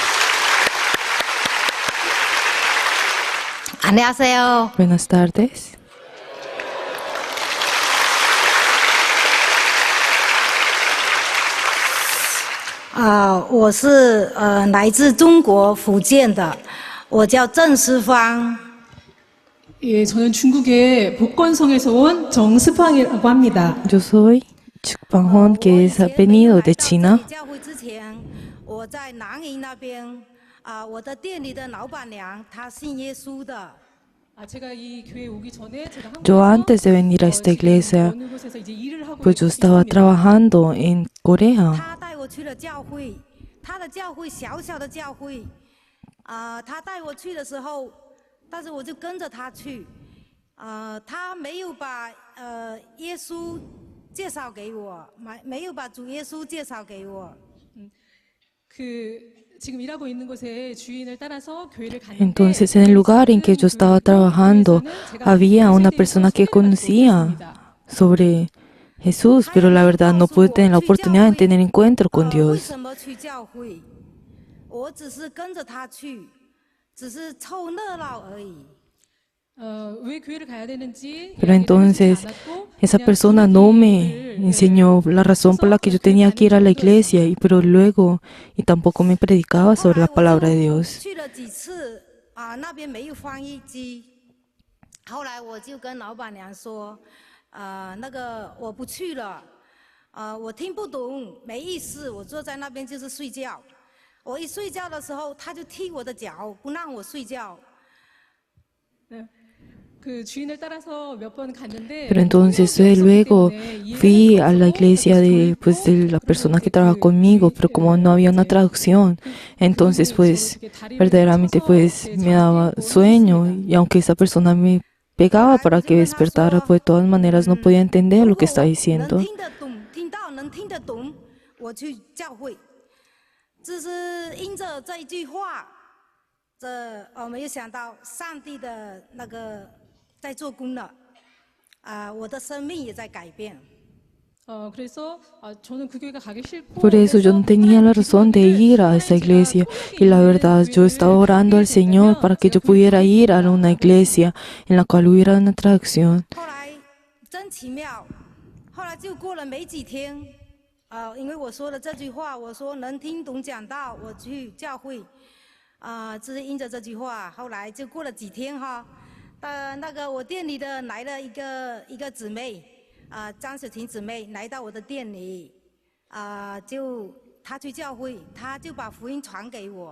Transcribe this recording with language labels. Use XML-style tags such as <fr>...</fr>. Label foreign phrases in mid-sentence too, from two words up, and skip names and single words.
<ko>안녕하세요.</ko> <es>Buenas tardes.</es> <ko>아,</ko> <zh>我是来自中国福建的，我叫郑思芳。</zh> <ko>예, 저는 중국의 복건성에서 온 정스팡이라고 합니다.</ko> <es>Yo soy Chukpanghon, que es venido de China.</es> <zh>教会之前，我在南营那边我的店里的老板娘她信耶稣的。</zh> <ko>아, 제가 이 교회에 오기 전에 제가</ko> <es>Yo antes de venir a esta iglesia,</es> <ko>어느 곳에서 이제 일을 하고</ko> <es>pues yo estaba trabajando en Corea.</es> <zh>他带我去了教会，他的教会小小的教会，他带我去的时候，但是我就跟着他去，他没有把耶稣介绍给我，没有把主耶稣介绍给我。</zh> <ko>그 지금 일하고 있는 곳에 주인을 따라서 교회를 갔는데</ko> <es>Entonces, en el lugar en que yo estaba trabajando, había una persona que conocía sobre Jesús, pero la verdad no pude tener la oportunidad de tener encuentro con</es> <zh>为</zh> <es>Dios.</es> <zh>什么去教会？我只是跟着他去，只是凑热闹而已。</zh> <ko>왜 교회를 가야 되는지</ko> <es>Pero entonces, esa persona no me enseñó la razón por la que yo tenía que ir a la iglesia, pero luego, y tampoco me predicaba sobre la palabra de Dios.</es> <zh>去了几次那边没有翻译机，后来我就跟老板娘说，那个我不去了，我听不懂，没意思，我坐在那边就是睡觉。我一睡觉的时候，他就踢我的脚，不让我睡觉。</zh> <ko>그 주인을 따라서 몇 번 갔는데</ko> <es>Pero entonces luego fui a la iglesia de la persona que trabaja conmigo, pero como no había una traducción, entonces pues verdaderamente pues me daba sueño, y aunque esa persona me pegaba para que despertara, pues de todas maneras no podía entender lo que estaba diciendo.</es> <zh>能听得懂，我去教会，只是因着这一句话，我没有想到上帝的那个。在做工了，我的生命也在改变。</zh> <ko>그래서 저는 그 교회가 가기 싫고</ko> <es>Por eso yo no tenía la razón de ir a esa iglesia, y la verdad yo estaba orando al Señor para que yo pudiera ir a una iglesia en la cual hubiera una traducción.</es> <zh>后来真奇妙，后来就过了没几天，因为我说了这句话，我说能听懂讲道，我去教会，只是因着这句话，后来就过了几天哈。那个我店里的来了一个姊妹，张雪婷姊妹来到我的店里，她去教会，她就把福音传给我。</zh>